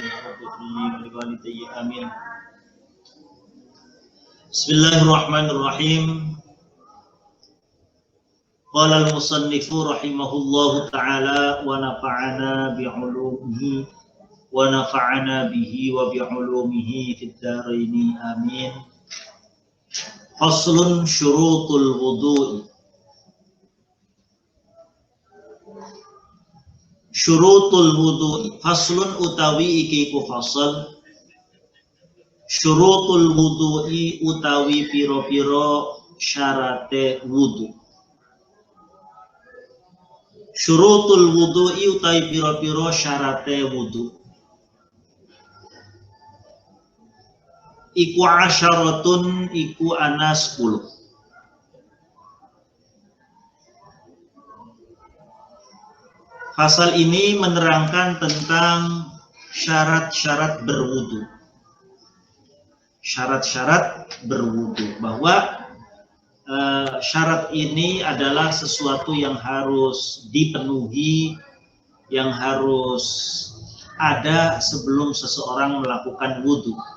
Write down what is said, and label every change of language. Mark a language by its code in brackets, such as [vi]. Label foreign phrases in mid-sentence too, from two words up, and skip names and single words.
[ar] Amin. بسم الله الرحمن الرحيم. قال المصنف رحمه الله تعالى ونفعنا بعلومه ونفعنا به وبعلومه في الدارين آمين. فصل شروط الوضوء. شروط الوضوء، فصل [jv] utawi iki ku fasal. [ar] شروط الوضوء [jv] utawi piro-piro syarate wudu. [ar] شروط الوضوء [jv] utai piro-piro syarate wudu. Iku asyaratun iku ana 10. [id] Pasal ini menerangkan tentang syarat-syarat berwudu. Syarat-syarat berwudu, bahwa syarat ini adalah sesuatu yang harus dipenuhi, yang harus ada sebelum seseorang melakukan wudu.